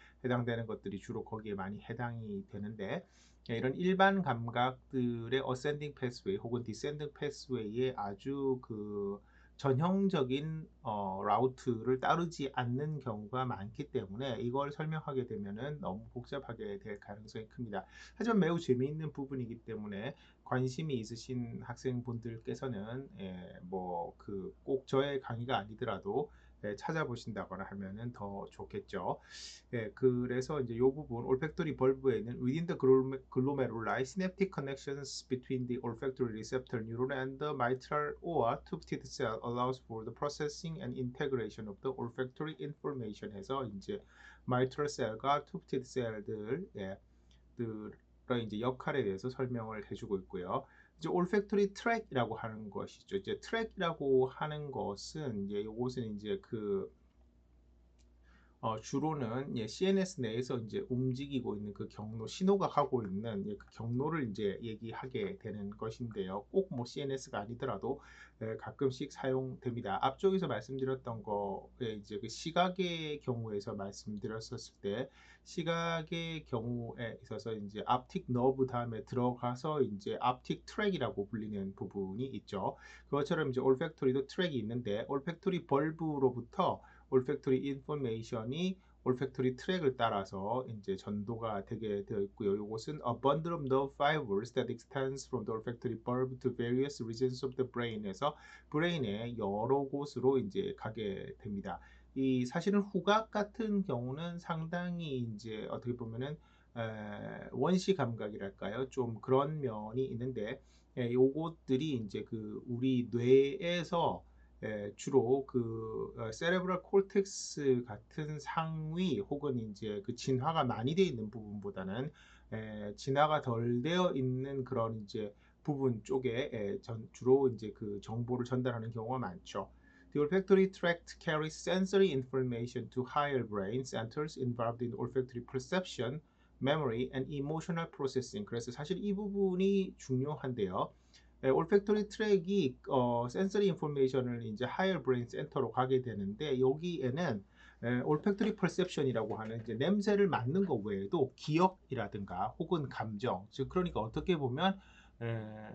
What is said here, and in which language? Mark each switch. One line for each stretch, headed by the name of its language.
Korean: 해당되는 것들이 주로 거기에 많이 해당이 되는데 이런 일반 감각들의 어센딩 패스웨이 혹은 디센딩 패스웨이에 아주 그 전형적인 라우트를 따르지 않는 경우가 많기 때문에 이걸 설명하게 되면은 너무 복잡하게 될 가능성이 큽니다. 하지만 매우 재미있는 부분이기 때문에 관심이 있으신 학생분들께서는 뭐 그 꼭 저의 강의가 아니더라도 찾아보신다거나 하면은 더 좋겠죠. 그래서 이제 이 부분
English: olfactory bulb에는 within the glomeruli synaptic connections between the olfactory receptor neuron and the mitral or tufted cell allows for the processing and integration of the olfactory information
Korean: 해서 이제 mitral cell과 tufted cell들 들의 이제 역할에 대해서 설명을 해주고 있고요. 이제 올팩토리 트랙이라고 하는 것이죠. 이제 트랙이라고 하는 것은 이제 이것은 이제 그 주로는 CNS 내에서 이제 움직이고 있는 그 경로, 신호가 가고 있는 그 경로를 이제 얘기하게 되는 것인데요. 꼭 뭐 CNS가 아니더라도 가끔씩 사용됩니다. 앞쪽에서 말씀드렸던 거에 이제 그 시각의 경우에서 말씀드렸었을 때 시각의 경우에 있어서 이제 앞틱 너브 다음에 들어가서 이제 앞틱 트랙이라고 불리는 부분이 있죠. 그것처럼 이제 올팩토리도 트랙이 있는데 올팩토리 벌브로부터 올팩토리 인포메이션이 올팩토리 트랙을 따라서 이제 전도가 되게 되어 있고요. 이것은
English: a bundle of nerve fibers that extends from the olfactory bulb to various regions of the brain에서
Korean: 브레인의 여러 곳으로 이제 가게 됩니다. 이 사실은 후각 같은 경우는 상당히 이제 어떻게 보면은 원시 감각이랄까요? 좀 그런 면이 있는데 요것들이 이제 그 우리 뇌에서 주로 그 세레브럴 콜텍스 같은 상위 혹은 이제 그 진화가 많이 되어 있는 부분보다는 진화가 덜 되어 있는 그런 이제 부분 쪽에 주로 이제 그 정보를 전달하는 경우가 많죠.
English: The olfactory tract carries sensory information to higher brain centers involved in olfactory perception, memory, and emotional processing.
Korean: 그래서 사실 이 부분이 중요한데요. 올팩토리 트랙이 센서리 인포메이션을 이제 하이어 브레인 센터로 가게 되는데 여기에는 올팩토리 퍼셉션이라고 하는 이제 냄새를 맡는 것 외에도 기억이라든가 혹은 감정, 즉 그러니까 어떻게 보면 에,